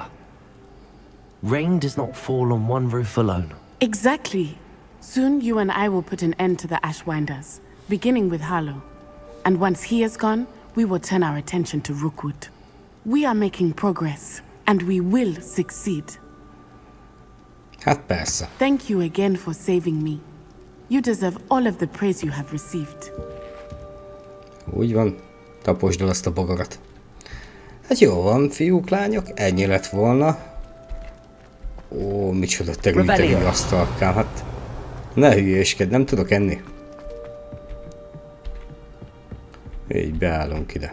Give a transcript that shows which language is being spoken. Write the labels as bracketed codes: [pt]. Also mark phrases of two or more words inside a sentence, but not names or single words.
[en] Rain does not fall on one roof alone. Exactly. Soon you and I will put an end to the Ashwinders, beginning with Harlow. And once he is gone, we will turn our attention to Rookwood. We are making progress, and we will succeed. [hu] Hát persze. [en] Thank you again for saving me. You deserve all of the praise you have received. [hu] Úgy van. Taposd el azt a bogarat. Hát jó van, fiúk, lányok, ennyi lett volna. Ó, micsoda terültegű asztalkám, hát ne hülyéskedj, nem tudok enni. Így beállunk ide.